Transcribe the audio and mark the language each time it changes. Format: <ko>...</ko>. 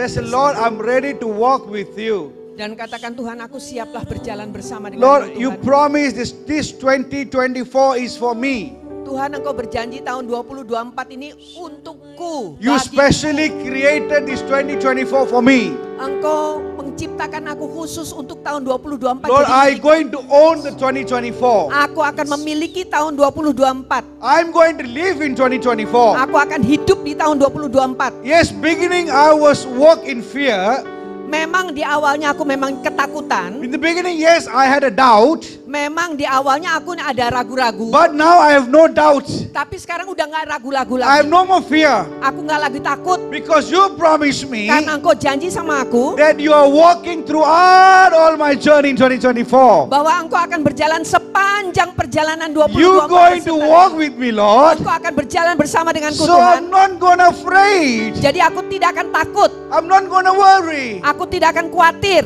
<en>Just say, Lord, I'm ready to walk with you.</en> <id>Dan katakan, Tuhan, aku siaplah berjalan bersama dengan</id> <en>Lord, you promised this 2024 is for me.</en> <id>Tuhan, Engkau berjanji tahun 2024 ini untukku.</id> <en>You</en> <id>Bagi-</id> <en>specially created this 2024 for me.</en> <id>Engkau menciptakan aku khusus untuk tahun 2024.</id> <en>Lord,</en> <id>Jadi</id> <en>I'm</en> <id>milik-</id> <en>going to own the 2024.</en> <id>Aku akan memiliki tahun 2024.</id> <en>I'm going to live in 2024.</en> <id>Aku akan hidup di tahun 2024.</id> <en>Yes, beginning I was walk in fear.</en> <id>Memang di awalnya aku memang ketakutan.</id> <en>In the beginning, yes, I had a doubt.</en> <id>Memang di awalnya aku ada ragu-ragu.</id> <en>But now I have no doubt.</en> <id>Tapi sekarang udah gak ragu-ragu</id> <en>I have</en> <id>lagi.</id> <en>no more fear.</en> <id>Aku gak lagi takut.</id> <en>Because you promised me</en> <id>Karena Engkau janji sama aku</id> <en>that you are walking throughout all my journey in 2024.</en> <id>bahwa Engkau akan berjalan sepanjang perjalanan 2024.</id> <en>You going to walk with me, Lord.</en> <id>Engkau akan berjalan bersama denganku,</id> <en>So</en> <id>Tuhan.</id> <en>I'm not gonna afraid.</en> <id>Jadi aku tidak akan takut.</id> <en>I'm not gonna worry.</en> <id>Aku tidak akan khawatir.</id>